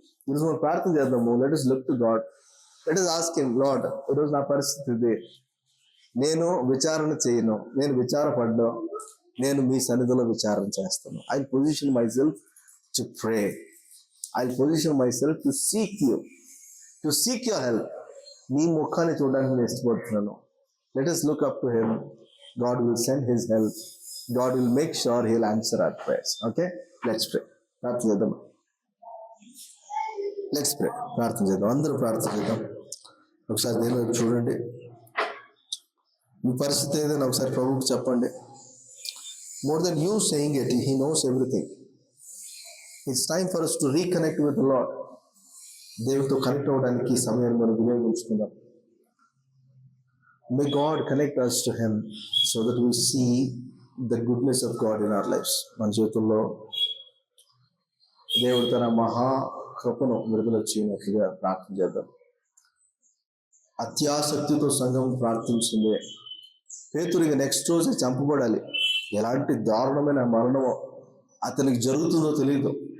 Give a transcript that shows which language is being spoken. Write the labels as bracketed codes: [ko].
[te] ఈరోజు మనం ప్రార్థన చేద్దాము. [en] Let us look to God. Let us ask him, Lord, [te] ఈరోజు నా పరిస్థితి ఇది, నేను విచారణ చేయను, నేను విచారపడ్డా, నేను మీ సన్నిధిలో విచారణ చేస్తాను. [en] I position myself to pray. I position myself to seek you, to seek your help. [te] నీ ముఖాన్ని చూడడానికి నేను ఇష్టపడుతున్నాను. [en] లెట్ us look up to him. God will send his help. God will make sure he'll answer our prayers. Okay, let's pray. [te] ప్రార్థన చేద్దాం. [en] Let's pray. [te] ప్రార్థన చేద్దాం, అందరూ ప్రార్థన చేద్దాం. ఒకసారి దేవుని చూడండి, మీ పరిస్థితి ఏదైనా ఒకసారి ప్రభువుకి చెప్పండి. [en] More than you saying it, he knows everything. It's time for us to reconnect with the Lord. [te] దేవుడితో కనెక్ట్ అవ్వడానికి ఈ సమయాన్ని మనం వినియోగించుకుందాం. [en] May God connect us to him so that we see the goodness of God in our lives. [te] మన జీవితంలో దేవుడు తన మహా కృపను విడుదల చేయనట్లుగా ప్రార్థన చేద్దాం. అత్యాసక్తితో సంఘం ప్రార్థించింది. పేతురు నెక్స్ట్ రోజే చంపబడాలి. ఎలాంటి దారుణమైన మరణమో అతనికి జరుగుతుందో తెలియదు.